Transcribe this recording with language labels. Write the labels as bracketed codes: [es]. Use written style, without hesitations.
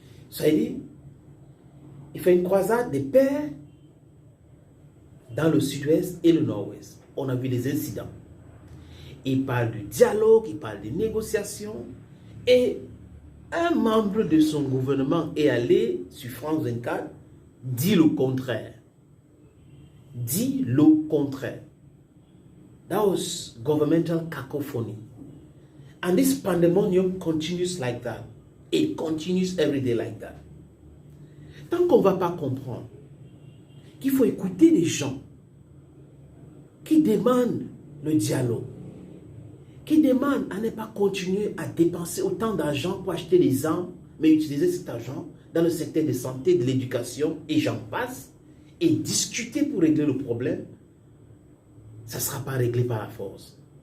[fr] Ça veut dire, il fait une croisade des pères dans le sud-ouest et le nord-ouest. On a vu des incidents. Il parle de dialogue, il parle de négociation. Et un membre de son gouvernement est allé sur France 24, dit le contraire. Dit le contraire. [en] That was governmental cacophony. And this pandemonium continues like that. It continues every day like that. [fr] Tant qu'on ne va pas comprendre qu'il faut écouter les gens qui demandent le dialogue, qui demandent à ne pas continuer à dépenser autant d'argent pour acheter des armes, mais utiliser cet argent dans le secteur de santé, de l'éducation, et j'en passe, et discuter pour régler le problème, ça ne sera pas réglé par la force.